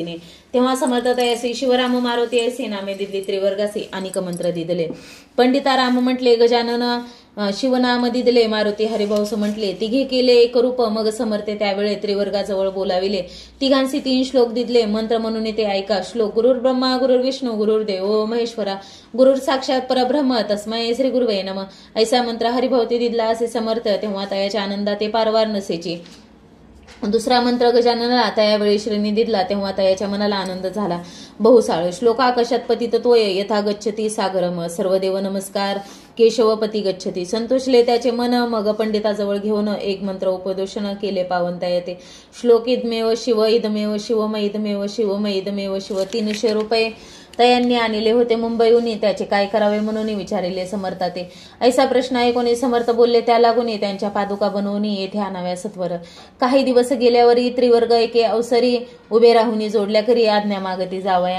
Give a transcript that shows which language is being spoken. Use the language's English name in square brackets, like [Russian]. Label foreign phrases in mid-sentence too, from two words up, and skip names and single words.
[Marathi] तेव्हा समर्थ तयासी शिवराम मारुती ऐसी नामे दिली त्रिवर्गासी अनेक मंत्र दिदले. पंडिता राम म्हटले गजानन शिवनाम दिदले. मारुती हरिभाऊस म्हटले. तिघे केले एक रूप मग समर्थे त्यावेळे त्रिवर्गाजवळ बोलाविले. तिघांशी 3 श्लोक दिदले. मंत्र म्हणून ते ऐका. [Sanskrit] श्लोक गुरुर ब्रह्मा गुरुर विष्णू गुरुर देव महेश्वरा गुरुर साक्षात परब्रह्म तस्मै श्री गुरुवे नमः. [Marathi] ऐसा मंत्र हरिभावती दिदला असे समर्थ. तेव्हा तयाच्या आनंदा ते पारवार नसेची. दुसरा मंत्र गजाननाला त्यावेळी श्रेणी दिदला. तेव्हा तयाच्या मनाला आनंद झाला बहुसाळ. [Sanskrit] श्लोक आकाशात पतित तोय यथा गच्छती सागरम. सर्वदेव नमस्कार केशवपती गच्छती. [Marathi] संतोषले त्याचे मन मग पंडिताजवळ घेऊन एक मंत्र उपदेशन केले पावनता येते. [Sanskrit] श्लोक इदमेव शिव इदमेव शिवम इदमेव शिवम इदमेव शिव. [Marathi] 300 रुपये तयांनी आणले होते मुंबईहून. त्याचे काय करावे म्हणून विचारिले समर्था ते. ऐसा प्रश्न ऐकून समर्थ बोलले त्या लागून त्यांच्या पादुका बनवून येथे आणाव्या सत्वर. काही दिवस गेल्यावरही त्रिवर्ग एके अवसरी उभे राहून जोडल्या करी आज्ञा मागती जावया.